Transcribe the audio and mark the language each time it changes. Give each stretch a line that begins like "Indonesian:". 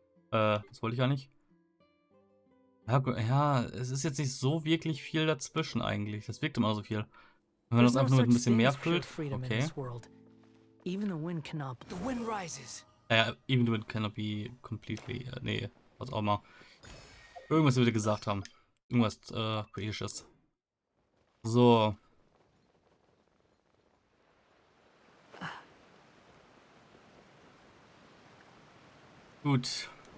German: Was wollte ich eigentlich? Ja, es ist jetzt nicht so wirklich viel dazwischen eigentlich. Das wirkt immer so viel. Wenn man das einfach nur mit ein bisschen mehr füllt. Okay.
English: Even the wind cannot. The wind rises. Ja, even the wind cannot be completely.
German: Nee, was auch immer. Irgendwas würde gesagt haben. Irgendwas Britisches. So. Gut.